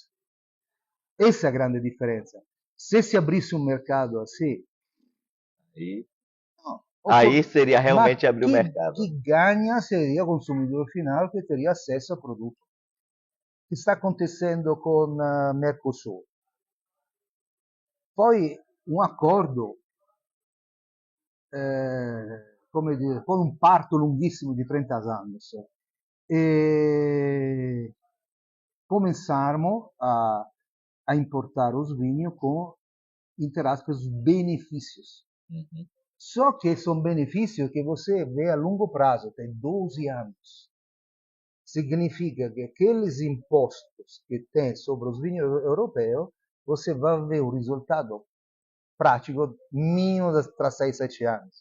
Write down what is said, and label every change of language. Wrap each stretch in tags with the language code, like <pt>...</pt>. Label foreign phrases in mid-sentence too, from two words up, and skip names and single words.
<pt>Essa é a grande diferença. Se se abrisse um mercado assim, e não, aí seria mas realmente abrir o mercado. que ganha seria o consumidor final que teria acesso ao produto. O que está acontecendo com Mercosul?</pt> <it>Poi un accordo, come dire, con un parto lunghissimo di 30 anni.</it> <pt>E começarmos a importar os vinhos com, entre aspas, benefícios. Uhum. Só que são benefícios que você vê a longo prazo, tem 12 anos. Significa que aqueles impostos que tem sobre os vinhos europeus, você vai ver o resultado prático mínimo tra 6 e 7 anos.</pt>